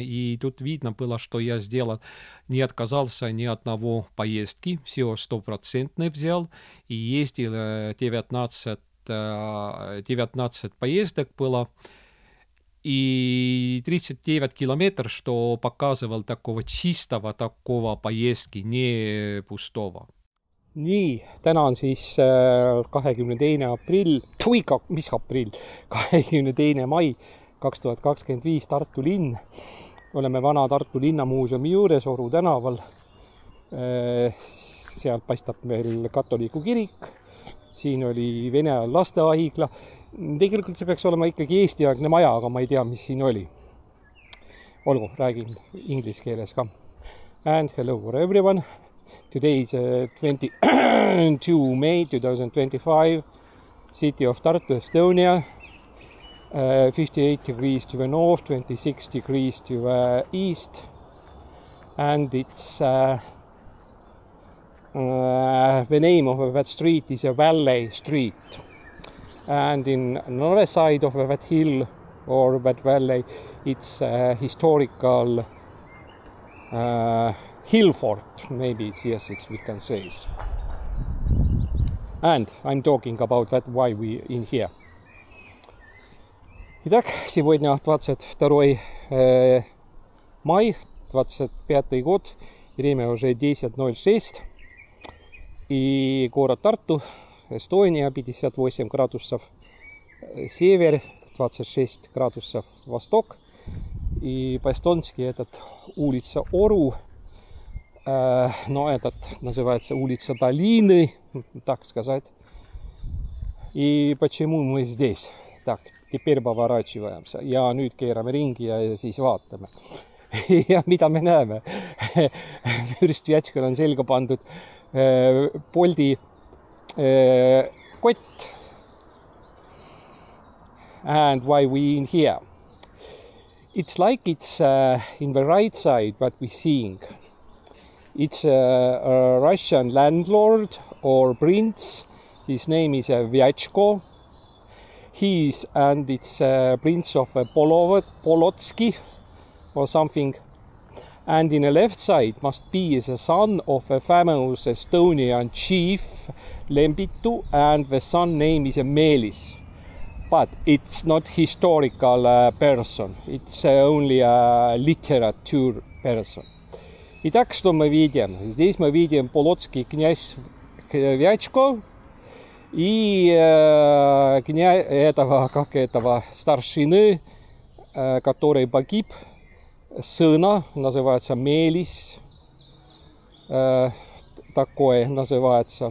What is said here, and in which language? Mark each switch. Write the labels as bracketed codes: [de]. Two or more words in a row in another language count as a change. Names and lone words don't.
[ru] И тут видно было, что я сделал, не отказался ни от одного поездки, все 100% взял. И ездил 19 поездок было, и 39 километров, что показывал такого чистого такого поездки, не пустого. [et] Nii, täna on siis 22. aprill, 22. mai 2025 Tartu linn. Oleme vana Tartu linnamuuseumi juures Oru tänaval. Sealt paistab meil katoliku kirik. Siin oli Vene lastehaigla. Tegelikult see peaks olema ikkagi eestiaegne maja, aga ma ei tea, mis siin oli. Olgu, räägin inglise keeles ka. [en] And hello for everyone. Today is 22 May 2025, city of Tartu, Estonia. 58 degrees to the north, 26 degrees to the east. And it's the name of that street is a Valley Street. And in another side of that hill or that valley, it's a historical hill fort, maybe it's, yes, it's, we can say. And I'm talking about that why we in here. [ru] Итак, сегодня 22 май, 25 год, время уже 10:06. И город Тарту, Эстония, 58 градусов север, 26 градусов восток. И по-эстонски этот улица Ору, но этот называется улица Долины, так сказать. И почему мы здесь? Так, teперь поворачиваемся. [et] Ja nüüd keerame ringi ja siis vaatame. Ja mida me näeme? Fürst Vjatškal on selga pandud Boldi kott. [en] And why we in here? It's like it's in the right side what we seeing. It's a Russian landlord or prince. His name is Vyachko. He is, and it's Prince of Polotsky or something. And in the left side must be the son of a famous Estonian chief, Lembitu, and the son name is Meelis. But it's not historical person. It's only a literature person. [ru] Итак, что мы видим? Здесь мы видим полоцкий князь Вячко и этого старшины, который погиб, сына, называется Meelis, такое называется.